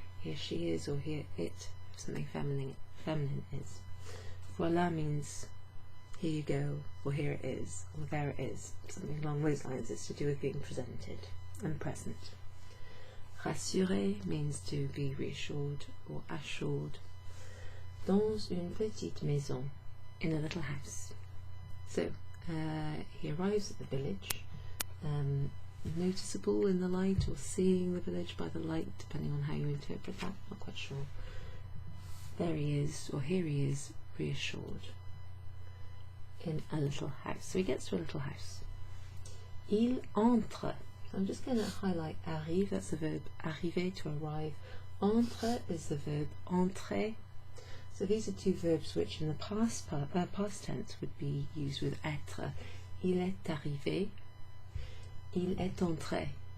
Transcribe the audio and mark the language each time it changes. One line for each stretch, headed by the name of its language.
English: here she is, or here it, if something feminine is. Voilà means here you go, or here it is, or there it is. Something along those lines. It's to do with being presented and present. Rassurer means to be reassured or assured.
French: Dans une petite maison,
English: in a little house. So he arrives at the village, noticeable in the light, or seeing the village by the light, depending on how you interpret that, not quite sure. There he is, or here he is, reassured. In a little house. So he gets to a little house.
French: Il entre.
English: I'm just going to highlight arrive, that's the verb arriver, to arrive. Entre is the verb entrer. So these are two verbs which in the past tense would be used with être.
French: Il est arrivé, il est entré.